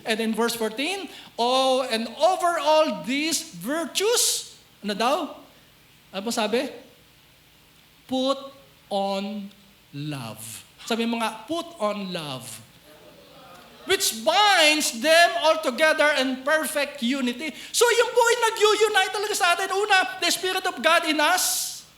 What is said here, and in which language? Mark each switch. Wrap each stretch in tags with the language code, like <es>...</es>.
<en>And in verse 14, oh, and over all these virtues,</en> <tl>ano daw? Ano sabi?</tl> <en>Put on love.</en> <tl>Sabi mo nga,</tl> <en>put on love. Which binds them all together in perfect unity.</en> <tl>So yung po ay nag-unite talaga sa atin. Una,</tl> <en>the Spirit of God in us.</en>